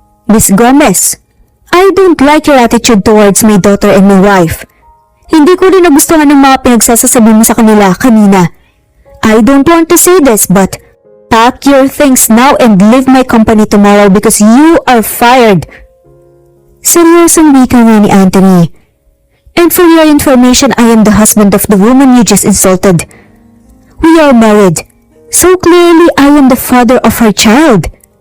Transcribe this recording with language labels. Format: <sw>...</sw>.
<en>Miss Gomez, I don't like your attitude towards my daughter and my wife.</en> <tl>Hindi ko rin nagustuhan ng mga pinagsasasabi mo sa kanila kanina.</tl> <en>I don't want to say this but pack your things now and leave my company tomorrow because you are fired.</en> <tl>Seryosong wika nga ni Anthony.</tl> <en>And for your information, I am the husband of the woman you just insulted. We are married, so clearly I am the father of her child.</en>